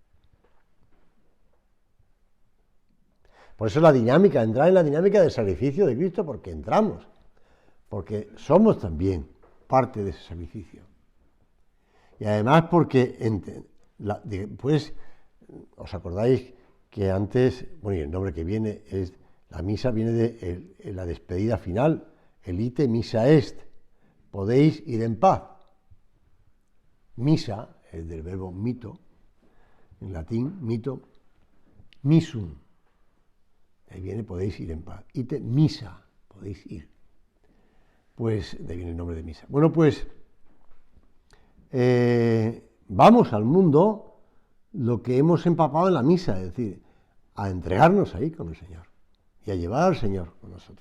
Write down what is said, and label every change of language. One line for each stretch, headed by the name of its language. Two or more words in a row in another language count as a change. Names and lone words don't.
Spanish: Por eso la dinámica, entrar en la dinámica del sacrificio de Cristo, porque entramos, porque somos también parte de ese sacrificio. Y además porque, pues, os acordáis que antes, bueno, y el nombre que viene es, la misa viene de la despedida final, el
Latin: ite missa est,
Spanish: podéis ir en paz. Misa es del verbo mito, en latín,
Latin: mito, missum.
Spanish: Ahí viene podéis ir en paz.
Latin: Ite misa,
Spanish: podéis ir. Pues de ahí viene el nombre de misa. Bueno, pues vamos al mundo lo que hemos empapado en la misa, es decir, a entregarnos ahí con el Señor y a llevar al Señor con nosotros.